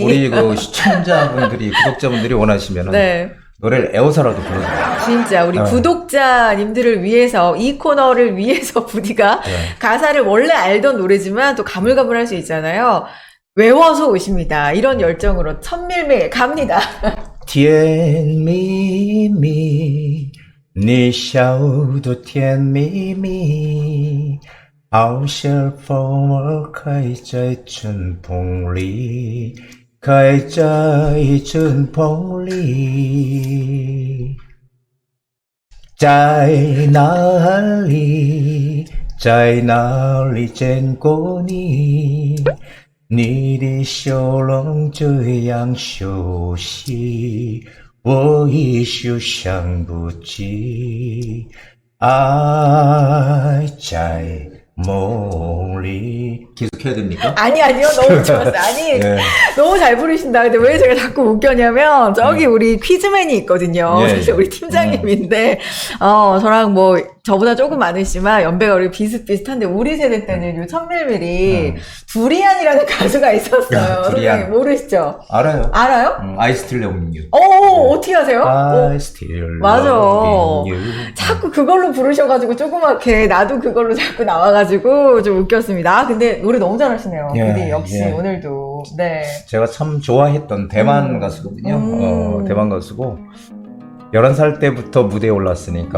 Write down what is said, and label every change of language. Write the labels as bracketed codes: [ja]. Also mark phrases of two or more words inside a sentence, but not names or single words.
[ko] 우리 그 시청자분들이, 구독자분들이 원하시면은 네. 노래를 애워서라도 불러드려요. 진짜 우리 구독자님들을 위해서, 이 코너를 위해서 부디가 가사를 원래 알던 노래지만 또 가물가물할 수 있잖아요. 외워서 오십니다. 이런 열정으로 천밀밀 갑니다. [zh] 甜蜜蜜，你笑得甜蜜蜜，好像风儿开在春风里，开在春风里。在哪里，在哪里见过你？你的笑容这样熟悉，我一时想不起。爱在梦里。 [ko] 계속 해야 됩니까? 아니요. 너무 좋았어요. 아니, 네. 너무 잘 부르신다. 근데 왜 제가 자꾸 웃겨냐면, 저기 우리 퀴즈맨이 있거든요. 예, 사실 예. 우리 팀장님인데, 저랑 뭐, 저보다 조금 많으시지만, 연배가 우리 비슷비슷한데, 우리 세대 때는 요 천밀밀이 두리안이라는 가수가 있었어요. 야, 두리안. 선생님 모르시죠? 알아요. 알아요? [en] I still loving you. [ko] 어떻게 하세요? [en] I still [ko] 맞아. [en] loving you. [ko] 자꾸 그걸로 부르셔가지고 조그맣게 나도 그걸로 자꾸 나와가지고 좀 웃겼습니다. 근데 노래 너무 잘하시네요. 예, 부디 역시 예. 오늘도. 네. 제가 참 좋아했던 대만 가수거든요. 대만 가수고 11살 때부터 무대에 올랐으니까